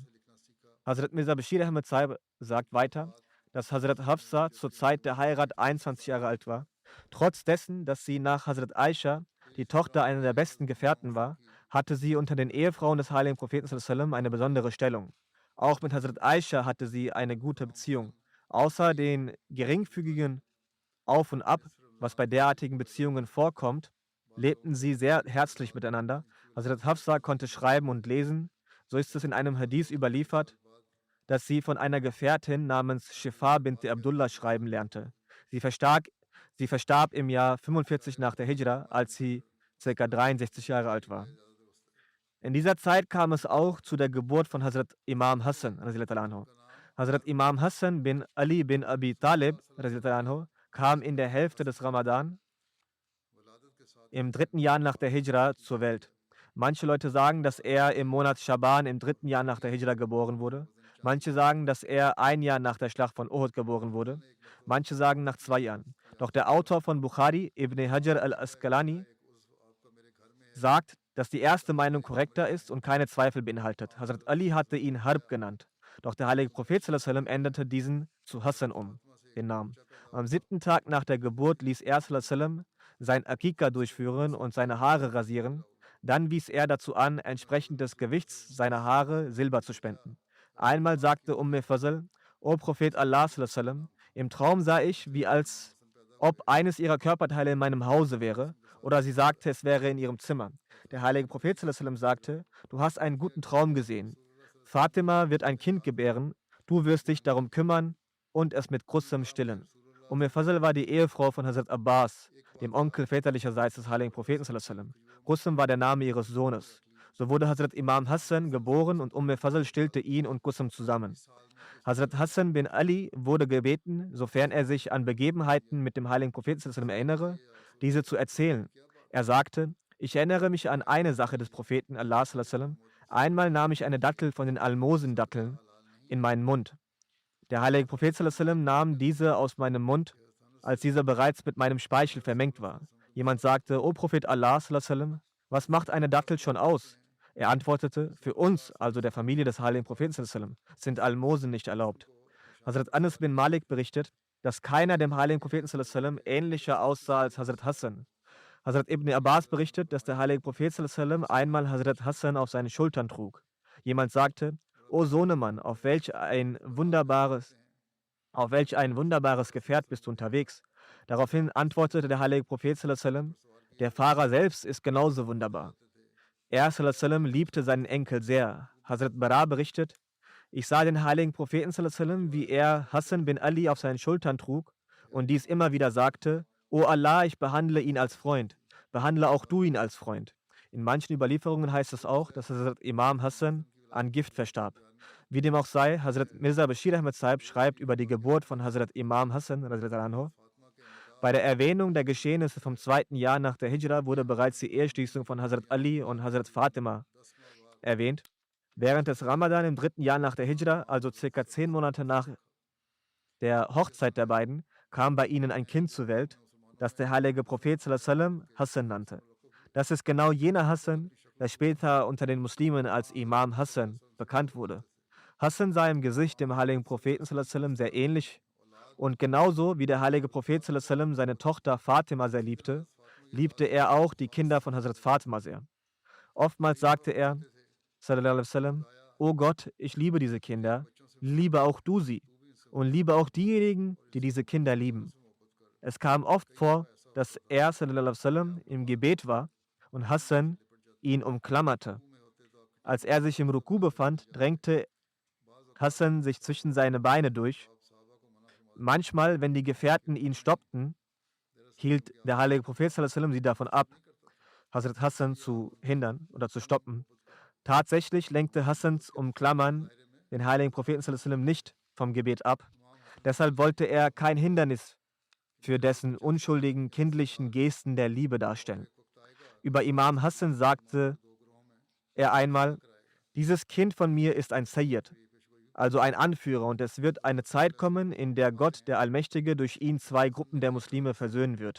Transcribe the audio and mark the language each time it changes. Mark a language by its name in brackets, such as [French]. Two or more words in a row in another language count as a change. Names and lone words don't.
[German] Hazrat Mirza Bashir Ahmad Sahib sagt weiter, dass Hazrat Hafsa zur Zeit der Heirat 21 Jahre alt war. Trotz dessen, dass sie nach Hazrat Aisha, die Tochter einer der besten Gefährten war, hatte sie unter den Ehefrauen des heiligen Propheten [Arabic] صلى الله عليه وسلم [German] eine besondere Stellung. Auch mit Hazrat Aisha hatte sie eine gute Beziehung. Außer den geringfügigen Auf und Ab, was bei derartigen Beziehungen vorkommt, lebten sie sehr herzlich miteinander. Hazrat Hafsa konnte schreiben und lesen. So ist es in einem Hadith überliefert, dass sie von einer Gefährtin namens Shifa bint Abdullah schreiben lernte. Sie Sie verstarb im Jahr 45 nach der Hijra, als sie ca. 63 Jahre alt war. In dieser Zeit kam es auch zu der Geburt von Hazrat Imam Hassan. Hazrat Imam Hassan bin Ali bin Abi Talib kam in der Hälfte des Ramadan im 3. Jahr nach der Hijra zur Welt. Manche Leute sagen, dass er im Monat Schaban im 3. Jahr nach der Hijra geboren wurde. Manche sagen, dass er 1 Jahr nach der Schlacht von Uhud geboren wurde. Manche sagen nach 2 Jahren. Doch der Autor von Bukhari, Ibn Hajar al-Asqalani, sagt, dass die erste Meinung korrekter ist und keine Zweifel beinhaltet. Hazrat Ali hatte ihn Harb genannt. Doch der heilige Prophet [Arabic] صلى الله عليه وسلم [German] änderte diesen zu Hassan den Namen. Am 7. Tag nach der Geburt ließ er [Arabic] صلى الله عليه وسلم [German] sein Akika durchführen und seine Haare rasieren. Dann wies er dazu an, entsprechend des Gewichts seiner Haare Silber zu spenden. Einmal sagte Fazl, O Prophet Allah [Arabic] صلى الله عليه وسلم, [German] im Traum sah ich, wie als ob eines ihrer Körperteile in meinem Hause wäre, oder sie sagte, es wäre in ihrem Zimmer. Der heilige Prophet [Arabic] صلى الله عليه وسلم [German] sagte, du hast einen guten Traum gesehen. Fatima wird ein Kind gebären, du wirst dich darum kümmern und es mit Ghusl stillen. Fazl war die Ehefrau von Hazrat Abbas, dem Onkel väterlicherseits des heiligen Propheten [Arabic] صلى الله عليه وسلم. [German] Ghusl war der Name ihres Sohnes. So wurde Hazrat Imam Hassan geboren und Fazl stillte ihn und Ghusl zusammen. Hazrat Hassan bin Ali wurde gebeten, sofern er sich an Begebenheiten mit dem heiligen Propheten [Arabic] صلى الله عليه وسلم [German] erinnere, diese zu erzählen. Er sagte, ich erinnere mich an eine Sache des Propheten Allah [Arabic] صلى الله عليه وسلم. [German] Einmal nahm ich eine Dattel von den Almosendatteln in meinen Mund. Der heilige Prophet [Arabic] صلى الله عليه وسلم [German] nahm diese aus meinem Mund, als dieser bereits mit meinem Speichel vermengt war. Jemand sagte, O Prophet Allah [Arabic] صلى الله عليه وسلم, [German] was macht eine Dattel schon aus? Er antwortete, für uns, also der Familie des heiligen Propheten [Arabic] صلى الله عليه وسلم, [German] sind Almosen nicht erlaubt. Hazrat Anas bin Malik berichtet, dass keiner dem heiligen Propheten [Arabic] صلى الله عليه وسلم [German] ähnlicher aussah als Hazrat Hassan. Hazrat Ibn Abbas berichtet, dass der heilige Prophet [Arabic] صلى الله عليه وسلم [German] einmal Hazrat Hassan auf seinen Schultern trug. Jemand sagte, O Sohnemann, auf welch ein wunderbares Gefährt bist du unterwegs? Daraufhin antwortete der heilige Prophet [Arabic] صلى الله عليه وسلم, [German] der Fahrer selbst ist genauso wunderbar. Er [Arabic] صلى الله عليه وسلم [German] liebte seinen Enkel sehr. Hazrat Bara berichtet, ich sah den heiligen Propheten [Arabic] صلى الله عليه وسلم, [German] wie er Hassan bin Ali auf seinen Schultern trug und dies immer wieder sagte, O Allah, ich behandle ihn als Freund, behandle auch du ihn als Freund. In manchen Überlieferungen heißt es auch, dass Hazrat Imam Hassan an Gift verstarb. Wie dem auch sei, Hazrat Mirza Bashir Ahmad Sahib schreibt über die Geburt von Hazrat Imam Hassan. Bei der Erwähnung der Geschehnisse vom 2. Jahr nach der Hijra wurde bereits die Eheschließung von Hazrat Ali und Hazrat Fatima erwähnt. Während des Ramadan im 3. Jahr nach der Hijra, also ca. 10 Monate nach der Hochzeit der beiden, kam bei ihnen ein Kind zur Welt, das der heilige Prophet [Arabic] صلى الله عليه وسلم [German] Hassan nannte. Das ist genau jener Hassan, der später unter den Muslimen als Imam Hassan bekannt wurde. Hassan sah im Gesicht dem heiligen Propheten [Arabic] صلى الله عليه وسلم [German] sehr ähnlich und genauso wie der heilige Prophet [Arabic] صلى الله عليه وسلم [German] seine Tochter Fatima sehr liebte, liebte er auch die Kinder von Hazrat Fatima sehr. Oftmals sagte er, [Arabic] صلى الله عليه وسلم, [German] O Gott, ich liebe diese Kinder, liebe auch du sie und liebe auch diejenigen, die diese Kinder lieben. Es kam oft vor, dass er [Arabic] صلى الله عليه وسلم [German] im Gebet war und Hassan ihn umklammerte. Als er sich im Ruku befand, drängte Hassan sich zwischen seine Beine durch. Manchmal, wenn die Gefährten ihn stoppten, hielt der heilige Prophet [Arabic] صلى الله عليه وسلم [German] sie davon ab, Hazrat Hassan zu hindern oder zu stoppen. Tatsächlich lenkte Hassans Umklammern den heiligen Propheten [Arabic] صلى الله عليه وسلم [German] nicht vom Gebet ab. Deshalb wollte er kein Hindernis für dessen unschuldigen kindlichen Gesten der Liebe darstellen. Über Imam Hassan sagte er einmal, dieses Kind von mir ist ein Sayyid, also ein Anführer, und es wird eine Zeit kommen, in der Gott, der Allmächtige, durch ihn 2 Gruppen der Muslime versöhnen wird.